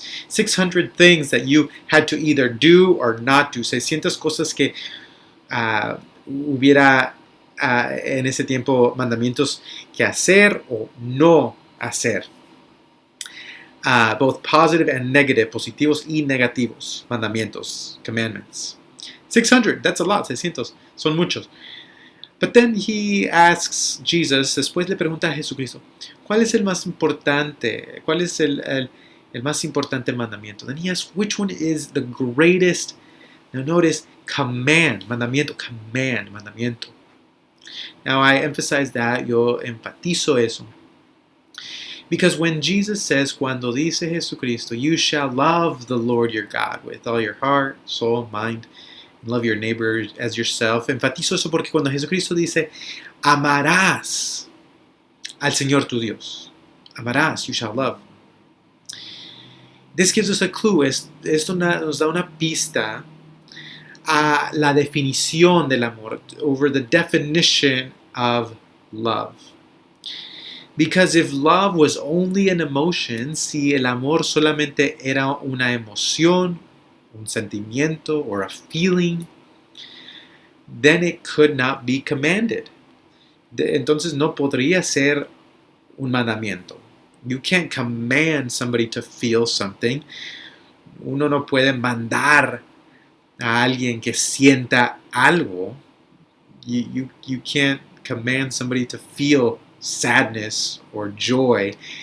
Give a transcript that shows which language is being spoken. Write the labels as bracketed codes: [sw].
[en] 600 things that you had to either do or not do. [es] 600 cosas que hubiera en ese tiempo mandamientos que hacer o no hacer. [en] Both positive and negative, [es] positivos y negativos, [en] mandamientos, commandments. [es] 600, [en] that's a lot, [es] 600, son muchos. [en] But then he asks Jesus, [es] después le pregunta a Jesucristo, ¿cuál es el más importante? ¿Cuál es el más importante mandamiento? [en] Then he asks, which one is the greatest? Now notice, command, mandamiento, command, mandamiento. Now I emphasize that, [es] yo enfatizo eso. [en] Because when Jesus says, [es] cuando dice Jesucristo, [en] you shall love the Lord your God with all your heart, soul, mind, and love your neighbor as yourself. [es] Enfatizo eso porque cuando Jesucristo dice, amarás al Señor tu Dios. [en] Amarás, you shall love. This gives us a clue. [es] Esto nos da una pista a la definición del amor, [en] over the definition of love. Because if love was only an emotion, [es] si el amor solamente era una emoción, un sentimiento, [en] or a feeling, then it could not be commanded. [es] Entonces no podría ser un mandamiento. [en] You can't command somebody to feel something. [es] Uno no puede mandar a alguien que sienta algo. [en] You can't command somebody to feel sadness or joy.